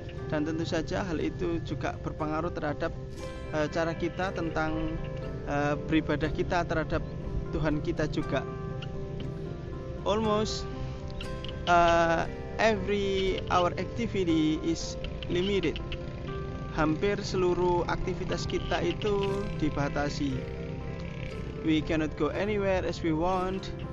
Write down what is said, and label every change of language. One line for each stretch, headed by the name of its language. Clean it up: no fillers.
Indonesian: Dan tentu saja hal itu juga berpengaruh terhadap cara kita tentang beribadah kita terhadap Tuhan kita juga.
English: Almost every our activity is limited.
Indonesian: Hampir seluruh aktivitas kita itu dibatasi.
English: We cannot go anywhere as we want.